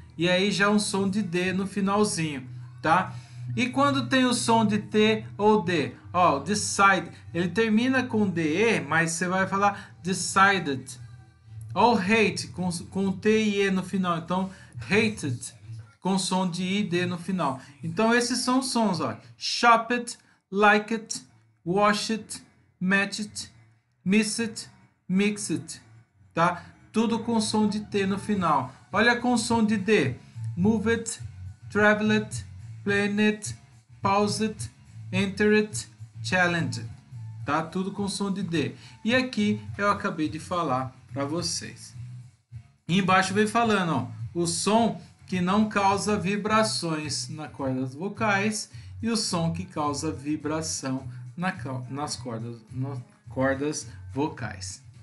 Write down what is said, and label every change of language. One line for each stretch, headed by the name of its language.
Portuguese: E aí já um som de D no finalzinho, tá? E quando tem o som de T ou D? Ó, decide, ele termina com DE, mas você vai falar decided. Ó, hate, com T e E no final. Então, hated, com som de I e D no final. Então, esses são os sons, ó.
English: Shop it, like it, wash it, match it, miss it, mix it, tá?
Portuguese: Tudo com som de T no final. Olha com som de D.
English: Move it, travel it, plan it, pause it, enter it, challenge it, tá?
Portuguese: Tudo com som de D. E aqui eu acabei de falar para vocês. E embaixo vem falando, ó, o som que não causa vibrações nas cordas vocais e o som que causa vibração nas cordas vocais.